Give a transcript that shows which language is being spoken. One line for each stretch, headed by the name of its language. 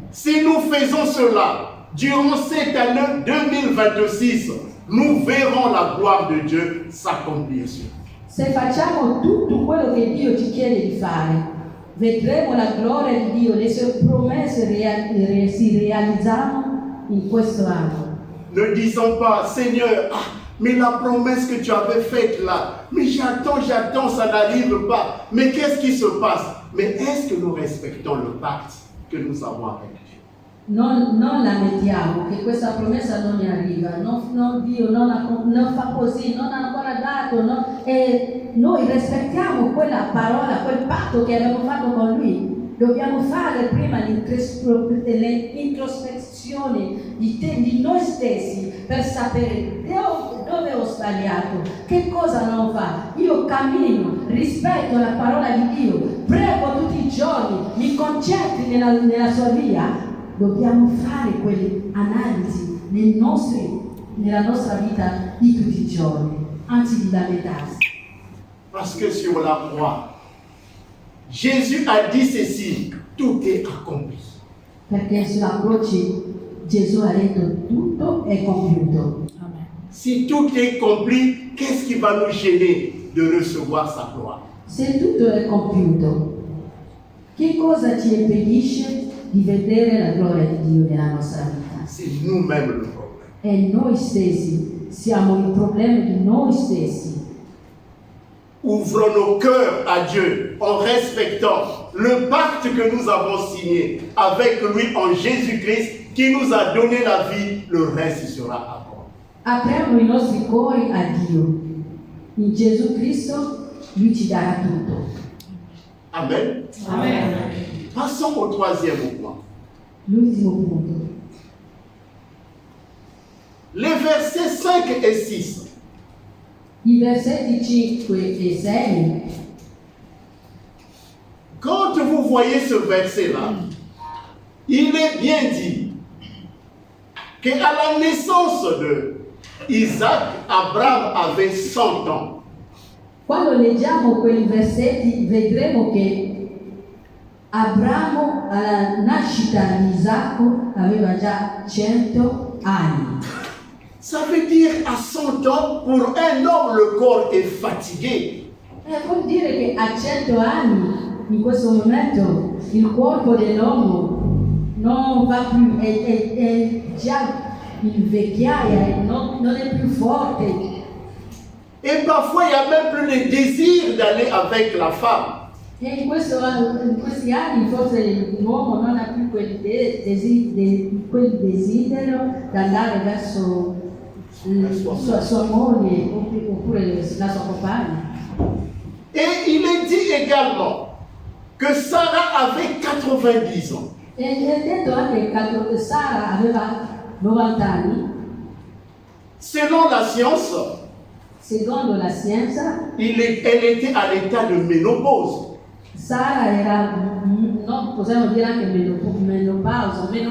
French: Si nous faisons cela, durant cette année 2026, nous verrons la gloire de Dieu s'accomplir sur nous.
Italian: Se facciamo tutto quello che Dio ci chiede di fare, vedremo la gloria di Dio, le sue promesse si realizzano in questo anno.
French: Ne disons pas, Seigneur, mais la promesse que tu avais faite là, mais j'attends, ça n'arrive pas. Mais qu'est-ce qui se passe? Mais est-ce que nous respectons le pacte que nous avons avec Dieu?
Italian: Non lamentiamo che questa promessa non ne arriva, Dio non fa così, non ha ancora dato, e noi rispettiamo quella parola, quel patto che abbiamo fatto con Lui. Dobbiamo fare prima l'introspezione di noi stessi per sapere dove ho sbagliato, che cosa non fa. Io cammino, rispetto la parola di Dio, prego tutti i giorni, mi concentri nella sua via. Dobbiamo fare quelle analisi nella nostra vita di tutti i giorni, anzi di lamentarsi.
French: Parce que sur la croix, Jésus a dit ceci, tout est accompli.
Italian: Perché sulla croce Gesù ha detto tutto è compiuto.
French: Si tout est accompli, qu'est-ce qui va nous gêner de recevoir sa gloire?
Italian: Se tutto è compiuto, che cosa ci impedisce di vedere la gloria di Dio nella nostra vita?
French: C'est nous-mêmes le problème.
Italian: È noi stessi, siamo il problema di noi stessi.
French: Ouvrons nos cœurs à Dieu en respectant le pacte que nous avons signé avec lui en Jésus-Christ qui nous a donné la vie, le reste sera après.
Italian: Apriamo i nostri cuori a Dio. In Gesù Cristo Lui ci darà tutto. Amen. Amen.
French: Passons au troisième point.
Italian: L'ultimo punto.
French: Les versets 5 et 6.
Italian: I versetti 5 e 6.
French: Quand vous voyez ce verset-là, il est bien dit qu'à la naissance de Isaac, Abraham avait 100 ans.
Italian: Quando leggiamo quei versetti vedremo che Abramo alla nascita di Isacco aveva già 100 anni.
French: Ça veut dire à 100 ans, pour un homme, le corps est fatigué.
Italian: Vuol dire che a 100 anni, in questo momento, il corpo dell'uomo non va più, è già in vecchiaia, non è più forte.
French: Et parfois, il n'y a même plus le désir d'aller avec la femme.
Italian: E in questi anni forse l'uomo non ha più quel desiderio di andare verso sua moglie oppure la sua compagna.
French: Et il est dit également que Sarah avait 90 ans.
Italian: E è detto anche che Sara aveva 90 anni.
French: Selon la science,
Italian: Secondo la scienza,
French: elle était à l'état de ménopause.
Italian: Sara era, no, possiamo dire anche menopausa.